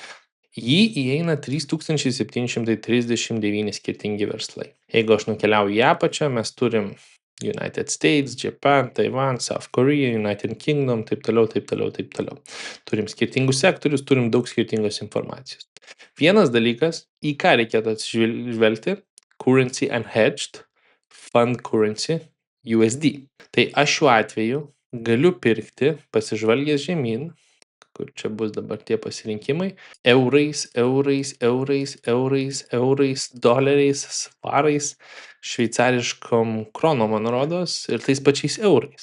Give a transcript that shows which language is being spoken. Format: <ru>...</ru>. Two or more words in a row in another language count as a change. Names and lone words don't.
<lt>Jį įeina 3739 skirtingi verslai. Jeigu aš nukeliauju į apačią, mes turim United States, Japan, Taiwan, South Korea, United Kingdom, taip toliau. Turim skirtingus sektorius, turim daug skirtingos informacijos. Vienas dalykas, į ką reikėtų atsižvelgti –</lt> <en>currency unhedged, fund currency, USD.</en> <lt>Tai aš šiuo atveju galiu pirkti, pasižvalgęs žemyn, kur čia bus dabar tie pasirinkimai, eurais, doleriais, svarais, šveicariškom kronom, man rodos, ir tais pačiais eurais.</lt>